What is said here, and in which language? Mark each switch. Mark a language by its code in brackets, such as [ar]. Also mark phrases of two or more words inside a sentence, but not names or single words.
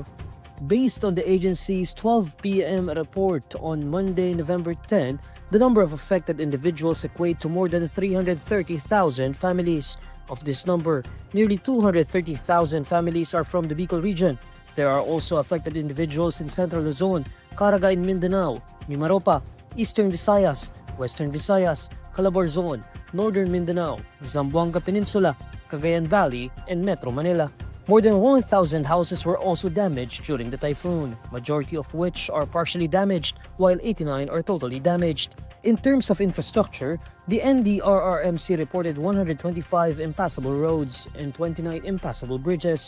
[en] Based on the agency's 12 p.m. report on Monday, November 10, the number of affected individuals equate to more than 330,000 families. Of this number, nearly 230,000 families are from the Bicol region. There are also affected individuals in Central Luzon, Caraga in Mindanao, Mimaropa, Eastern Visayas, Western Visayas, Calabarzon, Northern Mindanao, Zamboanga Peninsula, Cagayan Valley, and Metro Manila. More than 1,000 houses were also damaged during the typhoon, majority of which are partially damaged, while 89 are totally damaged. In terms of infrastructure, the NDRRMC reported 125 impassable roads and 29 impassable bridges.